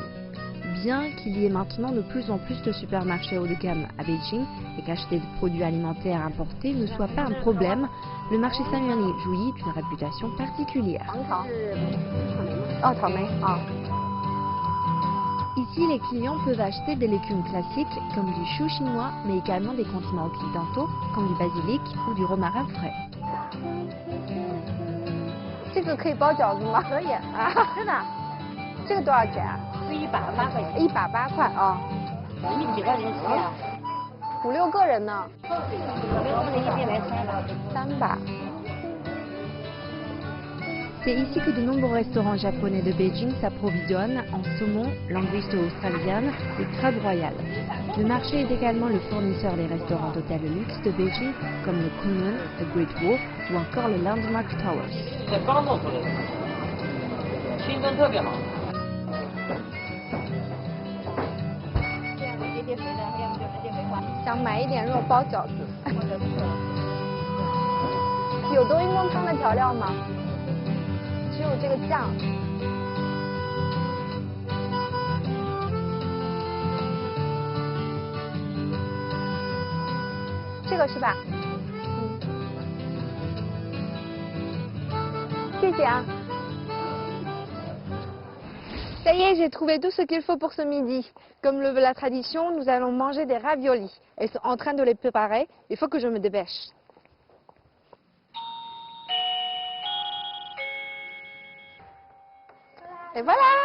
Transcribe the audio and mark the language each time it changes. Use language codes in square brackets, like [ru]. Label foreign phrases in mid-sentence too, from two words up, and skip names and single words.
[fr] Bien qu'il y ait maintenant de plus en plus de supermarchés haut de gamme à Beijing et qu'acheter des produits alimentaires importés ne soit pas un problème, le marché Sanyuanli jouit d'une réputation particulière. Ici, les clients peuvent acheter des légumes classiques comme du chou chinois, mais également des condiments occidentaux comme du basilic ou du romarin frais. [zh] 这个可以包饺子吗？可以啊，真的。这个多少钱啊？是180块钱。180块啊。你们几个人吃呀？5、6个人呢。5、6个人一边来 300。 [fr] C'est ici que de nombreux restaurants japonais de Beijing s'approvisionnent en saumon, langouste australienne et crabe royal. Le marché est également le fournisseur des restaurants d'hôtels de luxe de Beijing comme le Kunlun, le Great Wall ou encore le Landmark Towers. [zh] 想买一点肉包饺子。有冬阴功汤的调料吗？只有这个酱。这个是吧？谢谢啊。 [fr] Ça y est, j'ai trouvé tout ce qu'il faut pour ce midi. Comme le veut la tradition, nous allons manger des raviolis. Elles sont en train de les préparer. Il faut que je me dépêche. Et voilà.